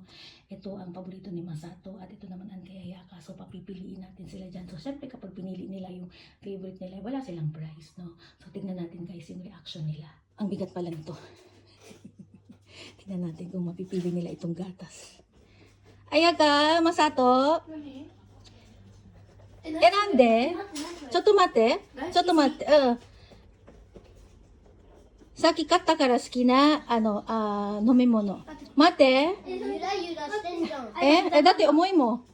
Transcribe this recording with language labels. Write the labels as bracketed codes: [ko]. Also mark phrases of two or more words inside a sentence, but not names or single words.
[tl] Ito ang paborito ni Masato at ito naman ang kay Ayaka. So, papipiliin natin sila dyan. So, syempre kapag pinili nila yung favorite nila, wala silang price, no? So, tingnan natin guys yung reaction nila. Ang bigat pala nito. Tingnan natin kung mapipili nila itong gatas. Ayaka, Masato. [ja] Erande. ちょっと待って。ちょっと待って. さっき買ったから好きな飲み物。待って。だって重いもん。